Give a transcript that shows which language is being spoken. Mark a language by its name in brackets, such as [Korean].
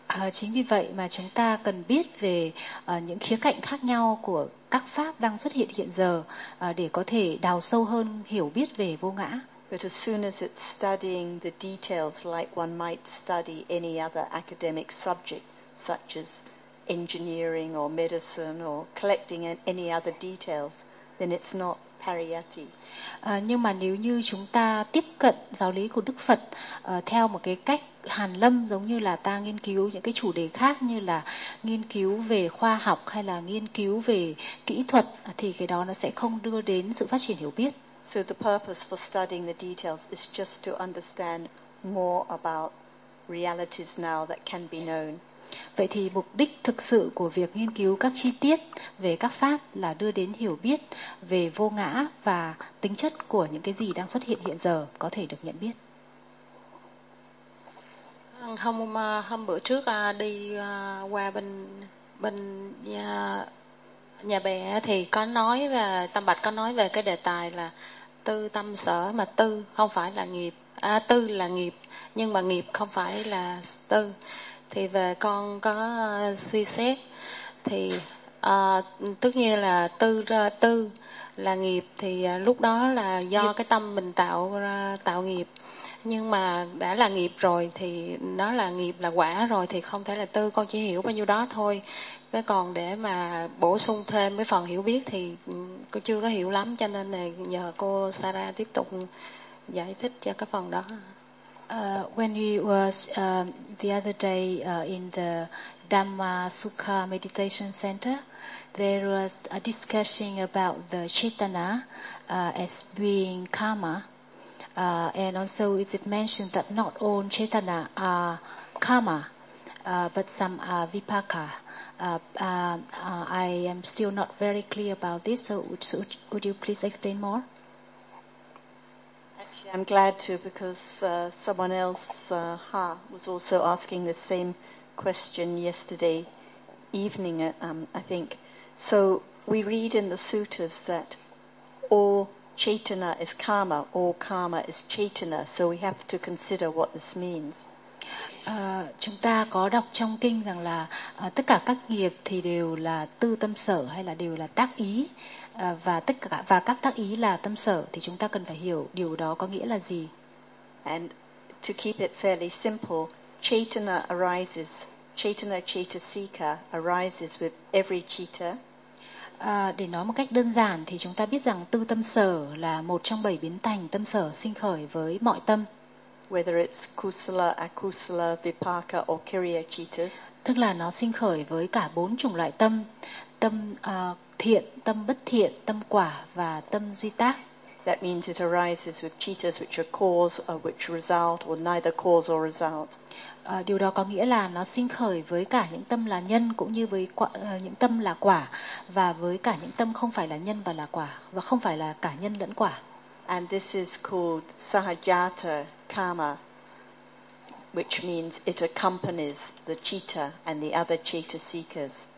[Vietnamese] Chính vì vậy mà chúng ta cần biết về những khía cạnh khác nhau của các pháp đang xuất hiện hiện giờ để có thể đào sâu hơn hiểu biết về vô ngã. [English] But as soon as it's studying the details like one might study any other academic subject, such as engineering or medicine or collecting any other details, then it's not pariyatti. [Vietnamese] Nhưng mà nếu như chúng ta tiếp cận giáo lý của Đức Phật theo một cái cách hàn lâm giống như là ta nghiên cứu những cái chủ đề khác như là nghiên cứu về khoa học hay là nghiên cứu về kỹ thuật thì cái đó nó sẽ không đưa đến sự phát triển hiểu biết. [English] So the purpose for studying the details is just to understand more about realities now that can be known. [Vietnamese] Vậy thì mục đích thực sự của việc nghiên cứu các chi tiết về các pháp là đưa đến hiểu biết về vô ngã và tính chất của những cái gì đang xuất hiện hiện giờ có thể được nhận biết. Hôm bữa trước đi qua bên nhà bè thì có nói về tâm bạch có nói về cái đề tài là tư tâm sở, mà tư không phải là nghiệp, tư là nghiệp nhưng mà nghiệp không phải là tư. Thì về con có suy xét thì tất nhiên là tư là nghiệp thì lúc đó là do cái tâm mình tạo nghiệp, nhưng mà đã là nghiệp rồi thì nó là nghiệp là quả rồi thì không thể là tư, con chỉ hiểu bao nhiêu đó thôi. Cái còn để mà bổ sung thêm cái phần hiểu biết thì cô chưa có hiểu lắm, cho nên là nhờ cô Sarah tiếp tục giải thích cho cái phần đó. [English] When we was the other day in the Dhamma Sukha Meditation Center, there was a discussion about the Chitana as being karma, and also is it mentioned that not all Chitana are karma, but some are vipaka. I am still not very clear about this, so would you please explain more? Actually, I'm glad to, because someone else, Ha, was also asking the same question yesterday evening, I think. So we read in the suttas that all chaitana is karma, all karma is chaitana, so we have to consider what this means. [Vietnamese] Chúng ta có đọc trong kinh rằng là tất cả các nghiệp thì đều là tư tâm sở hay là đều là tác ý, và tất cả và các tác ý là tâm sở, thì chúng ta cần phải hiểu điều đó có nghĩa là gì. [English] And to keep it fairly simple, Chaitanya arises. Chaitanya Chaitasika arises with every citta. [Vietnamese] Để nói một cách đơn giản thì chúng ta biết rằng tư tâm sở là một trong bảy biến thành tâm sở sinh khởi với mọi tâm. [English] Whether it's kusala, akusala, vipaka or kriya cittas. [Vietnamese] Tức là nó sinh khởi với cả bốn chủng loại tâm: tâm thiện, tâm bất thiện, tâm quả và tâm duy tác. [English] That means it arises with cittas which are cause or which result or neither cause or result. [Vietnamese] Điều đó có nghĩa là nó sinh khởi với cả những tâm là nhân cũng như với những tâm là quả và với cả những tâm không phải là nhân và là quả và không phải là cả nhân lẫn quả. [English] And this is called sahajata karma, which means it accompanies the citta and the other citta seekers.